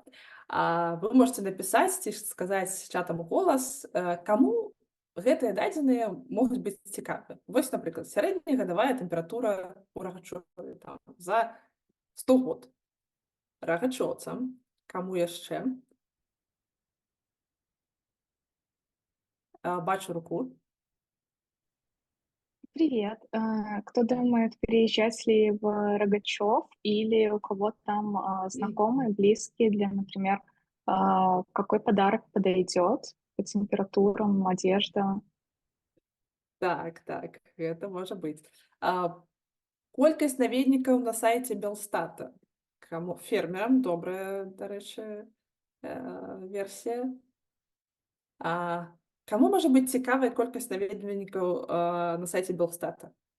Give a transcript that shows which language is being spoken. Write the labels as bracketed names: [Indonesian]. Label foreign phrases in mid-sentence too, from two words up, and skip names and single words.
[Belarusian] Вы можаце напісаць ці сказаць чатам у голас, каму гэтыя дадзеныя могуць быць цікавы. Вось, напрыклад, сярэдняя гадавая тэмпература ў рагачове за 100 год. Рагачоўцам. Каму яшчэ? Бачу руку. [Russian] Привет. Кто думает, переезжать ли в Рогачев или у кого там знакомые, близкие для, например, какой подарок подойдет по температурам, одежда? [Belarusian] Так, гэта можа быць. Колькасць наведнікаў на сайце Белстата. Каму? Фермерам, добрая, дарэчы, версія. Каму можа быць цікавая колькасць наведвальнікаў на сайце Белстата?